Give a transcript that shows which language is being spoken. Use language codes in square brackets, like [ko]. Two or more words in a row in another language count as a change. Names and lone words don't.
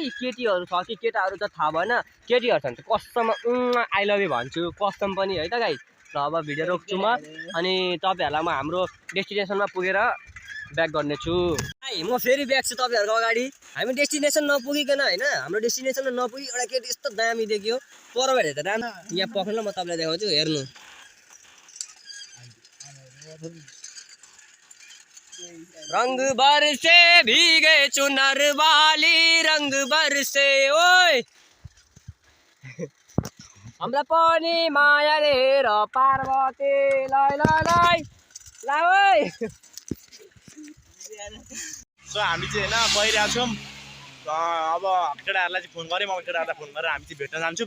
[ne] केटीहरू छ कि केटाहरू त थाहा भएन। केटीहरू छ भने चाहिँ कस्टम [en] I love you [ne] भन्छु, कस्टम पनि है त गाइस। ल अब भिडियो रोक्छु म। अनि तपाईँहरूलाई म हाम्रो डेस्टिनेसनमा पुगेर ब्याक गर्नेछु। म फेरि ब्याक छु तपाईँहरूको अगाडि। हामी डेस्टिनेसन नपुगिकन होइन, हाम्रो डेस्टिनेसनमा नपुगी एउटा केटी यस्तो दामी देखियो परबाट हेर्दा दामी। यहाँ पक्रिनु म तपाईँलाई देखाउँछु हेर्नु। [hi] रंग बरसे भीगे चुनर वाली, रंग बरसे ओए [ne] हामीलाई पनि माया रे र पार्वती [hi] लै लै लै ला ओए। [ne] सो हामी चाहिँ हैन गइरहेको छौँ। अब केटाहरूलाई चाहिँ फोन गरेँ म। केटाहरूलाई फोन गरेर हामी चाहिँ भेट्न जान्छौँ।